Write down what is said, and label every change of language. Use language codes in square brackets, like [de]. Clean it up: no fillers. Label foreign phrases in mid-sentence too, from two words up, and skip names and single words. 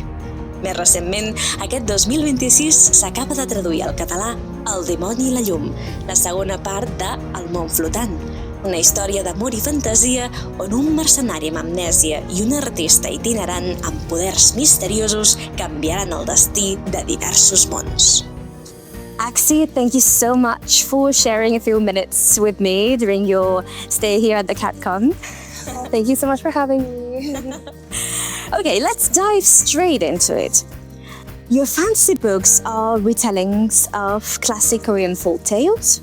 [ca] Més recentment, aquest 2026 s'acaba de traduir al català El dimoni i la llum, la segona part de El MÓN FLOTANT, una història d'amor i fantasia on un mercenari amb amnèsia i un artista itinerant amb poders misteriosos canviaran el destí de diversos mons. [en] Axie, thank you so much for sharing a few minutes with me during your stay here at the CatCon. Thank you so much for having me. Okay, let's dive straight into it. Your fantasy books are retellings of classic Korean folk tales.